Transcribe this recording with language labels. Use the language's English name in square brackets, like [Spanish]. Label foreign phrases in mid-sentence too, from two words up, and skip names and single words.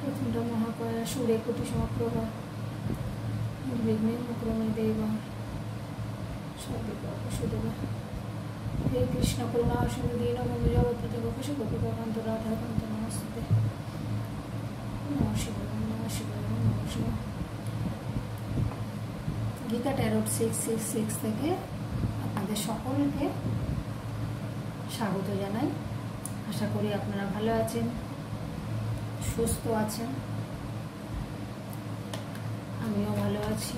[Sanskrit] ओम महाकाय सूर्य कोटि समप्रभा निर्विघ्नं कुरु देव सर्वपापशुद्धः। हे कृष्ण करुणा सिंधु दीनबन्धु जगत्पते गोपेश गोपिकान्त राधाकान्त नमस्ते। नमः शिवाय नमः शिवाय नमः शिवाय। [Bangla] गीता टैरोट 666 থেকে আপনাদের সকলকে স্বাগত জানাই। আশা করি আপনারা ভালো আছেন, সুস্থ আছেন, আমিও ভালো আছি।